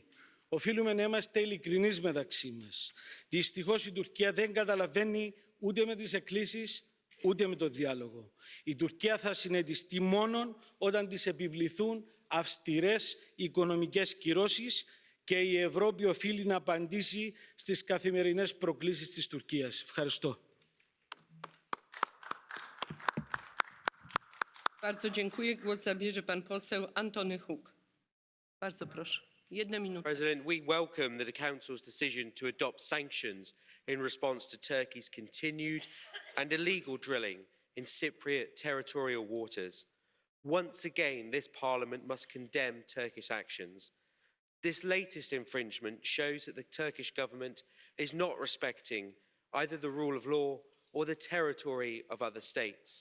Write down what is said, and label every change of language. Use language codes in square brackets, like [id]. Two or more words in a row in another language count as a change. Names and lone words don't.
[el] Οφείλουμε να είμαστε ειλικρινείς μεταξύ μας. Δυστυχώς η Τουρκία δεν καταλαβαίνει ούτε με τις εκκλήσεις ούτε με το διάλογο. Η Τουρκία θα συνετιστεί μόνον όταν της επιβληθούν αυστηρές οικονομικές κυρώσεις και η Ευρώπη οφείλει να απαντήσει στις καθημερινές προκλήσεις της Τουρκίας. Ευχαριστώ. [pl] Bardzo dziękuję. Głos zabierze pan poseł Antony Huk. Bardzo proszę. [en] President, we welcome the Council's decision to adopt sanctions in response to Turkey's continued and illegal drilling in Cypriot territorial waters. Once again, this Parliament must condemn Turkish actions. This latest infringement shows that the Turkish government is not respecting either the rule of law or the territory of other states.